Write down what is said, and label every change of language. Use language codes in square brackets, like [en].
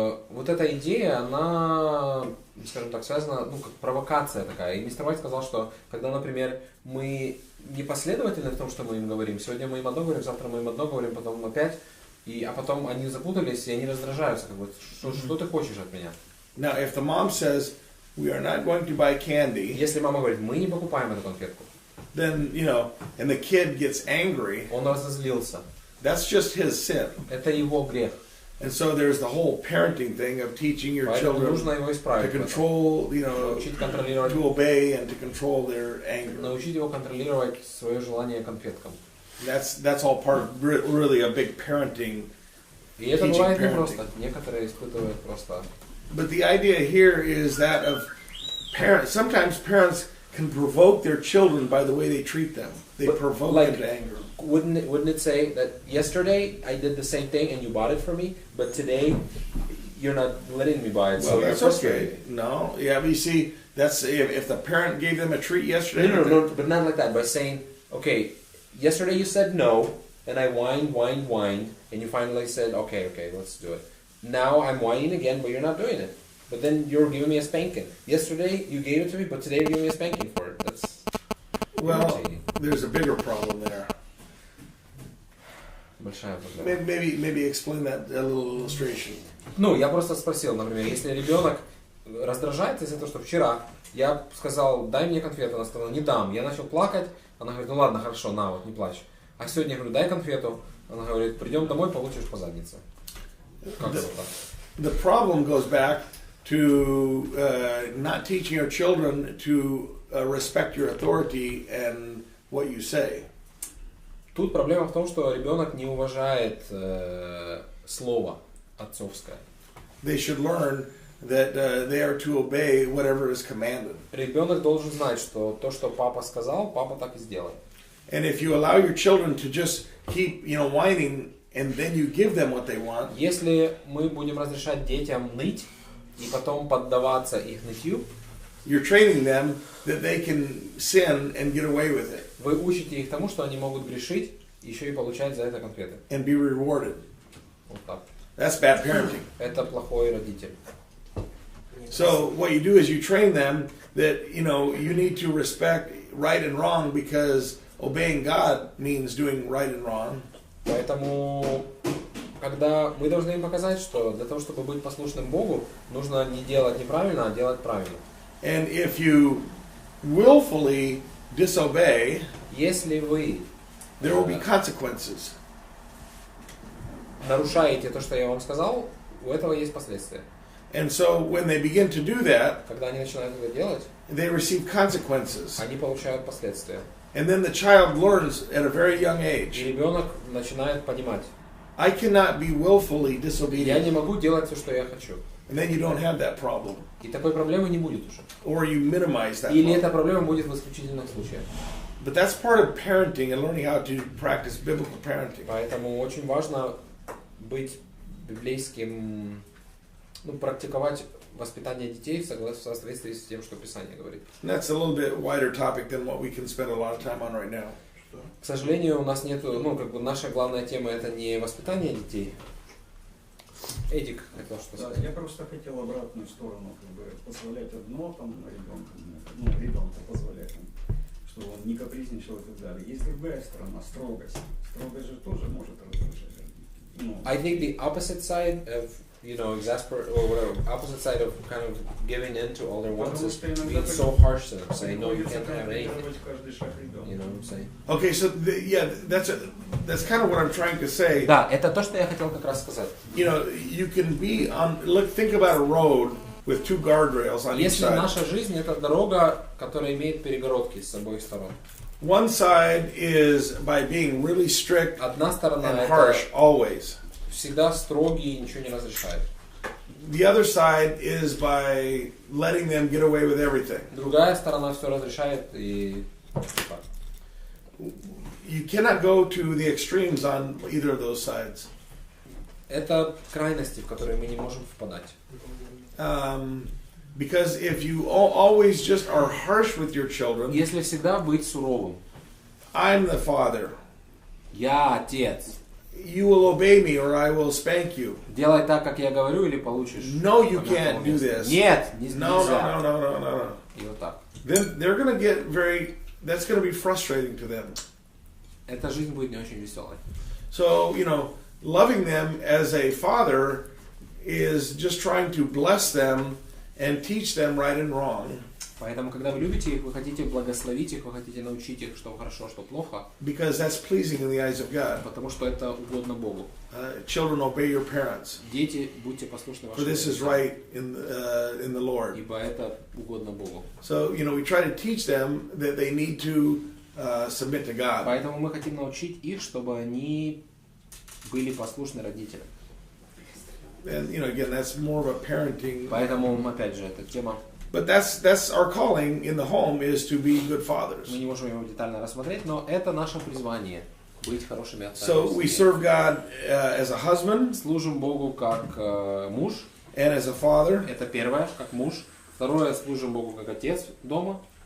[ru] Вот эта идея, она, скажем так, связана, как провокация такая. И мистер Уайт сказал, что когда, например, мы непоследовательны в том, что мы им говорим, сегодня мы им одно говорим, завтра мы им одно говорим, потом опять, а потом они запутались, и они раздражаются, как бы, что ты хочешь от меня? [en] Now, if the mom says, we are not going to buy candy, [ru] если мама говорит: мы не покупаем эту конфетку, [en] then, and the kid gets angry, [ru] он разозлился. [en] that's just his sin. [ru] Это его грех. [en] And so there's the whole parenting thing of teaching your [ru] Поэтому [en] children [ru] нужно его исправить. [en] to control, [ru] научить контролировать, [en] to obey and to control their anger. [ru] научить его контролировать свое желание конфеткам. [en] That's all part of really a big parenting. [ru] И это бывает непросто. Некоторые испытывают просто. [en] But the idea here is that of parents. Sometimes parents can provoke their children by the way they treat them. They provoke them to anger. Wouldn't it say that yesterday I did the same thing and you bought it for me, but today you're not letting me buy it, so Well, you're that's frustrated. okay. No, yeah, but you see, that's if the parent gave them a treat yesterday. No, but not like that. By saying, okay, yesterday you said no, and I whined, and you finally said, okay, let's do it. Now I'm whining again, but you're not doing it. But then you're giving me a spanking. Yesterday you gave it to me, but today you're giving me a spanking for it. That's irritating. There's a bigger problem there. [ru] Большая проблема. [en] Maybe explain that a little illustration. [ru] Я просто спросил, например, если ребенок раздражается из-за того, что вчера я сказал: дай мне конфету, она сказала: не дам. Я начал плакать, она говорит: ну ладно, хорошо, на, вот, не плачь. А сегодня я говорю: дай конфету, она говорит: придем домой, получишь по заднице. Как это так? [en] The problem goes back to not teaching your children to respect your authority and what you say. [ru] Тут проблема в том, что ребенок не уважает слово отцовское. [en] They should learn that they are to obey whatever is commanded. [ru] Ребенок должен знать, что то, что папа сказал, папа так и сделает. [en] And if you allow your children to just keep, whining, and then you give them what they want. [ru] Если мы будем разрешать детям ныть и потом поддаваться их нытью, [en] you're training them that they can sin and get away with it. [ru] Вы учите их тому, что они могут грешить, еще и получать за это конфеты. [en] And be rewarded. [ru] Вот так. [en] That's bad parenting. [ru] Это плохой родитель. [en] So what you do is you train them that, you know, you need to respect right and wrong because obeying God means doing right and wrong. [ru] Поэтому, когда мы должны им показать, что для того, чтобы быть послушным Богу, нужно не делать неправильно, а делать правильно. [en] And if you willfully disobey, [ru] если вы [en] there will be consequences. [ru] нарушаете то, что я вам сказал, у этого есть последствия. [en] And so when they begin to do that, [ru] Когда они начинают это делать, [en] they receive consequences. [ru] они получают последствия. [en] And then the child learns at a very young [ru] И [en] age, [ru] ребенок начинает понимать, [en] I cannot be willfully [ru] я [en] disobedient. [ru] не могу делать все, что я хочу. [en] And then you don't have that problem. [ru] И такой проблемы не будет уже. [en] Or you minimize that [ru] Или [en] problem. [ru] эта проблема будет в исключительных случаях. [en] But that's part of parenting and learning how to practice biblical parenting. [ru] Поэтому очень важно быть библейским, практиковать воспитание детей в соответствии с тем, что Писание говорит. [en] And that's a little bit wider topic than what we can spend a lot of time on right now. [ru] К сожалению, у нас нету, наша главная тема это не воспитание детей. Эдик хотел что Да, сказать. я просто хотел обратную сторону, позволять одно там ребенку позволять, чтобы он не капризничал и так далее. Есть другая сторона, строгость. Строгость же тоже может раздражать. [en] I think the opposite side of, or whatever, opposite side of kind of giving in to all their wants is being so harsh to them, saying, no, you can't have anything. You know what I'm saying? Okay, so that's kind of what I'm trying to say. [ru] Да, это то, что я хотел как раз сказать. [en] You know, you can be on. Think about a road with two guardrails on each [ru] Если [en] side. [ru] наша жизнь это дорога, которая имеет перегородки с обоих сторон. [en] One side is by being really strict [ru] Одна сторона [en] and [ru] это [en] harsh always. [ru] всегда строгий и ничего не разрешает. [en] The other side is by letting them get away with everything. [ru] Другая сторона все разрешает и так. [en] You cannot go to the extremes on either of those sides. [ru] Это крайности, в которые мы не можем впадать. [en] Because if you always just are harsh with your children, [ru] Если всегда быть суровым. [en] I'm the father. [ru] Я отец. [en] You will obey me or I will spank you. [ru] Делай так, как я говорю, или получишь. [en] No, you can't do this. [ru] Нет, [en] No, [ru] нельзя. [en] no. [ru] И вот так. [en] Then they're going to get that's going to be frustrating to them. [ru] Эта жизнь будет не очень веселой. [en] So, loving them as a father is just trying to bless them and teach them right and wrong. [ru] Поэтому, когда вы любите их, вы хотите благословить их, вы хотите научить их, что хорошо, что плохо. [en] Because that's pleasing in the eyes of God. [ru] Потому что это угодно Богу. [en] Children, obey your parents. [ru] Дети, будьте послушны [en] For [ru] вашим [en] this is [ru] родителям. [en] right in the Lord. [ru] Ибо это угодно Богу. [en] So, we try to teach them that they need to submit to God. [ru] Поэтому мы хотим научить их, чтобы они были послушны родителям. [en] And, again, that's more of a parenting. [ru] Поэтому, опять же, эта тема. [en] But that's our calling in the home is to be good fathers. [ru] Мы не можем его детально рассмотреть, но это наше призвание быть хорошими отцами. [en] So we serve God as a husband. [ru] Служим Богу как муж. [en] And as a father. [ru] Это первое, как муж. Второе, служим Богу как отец дома.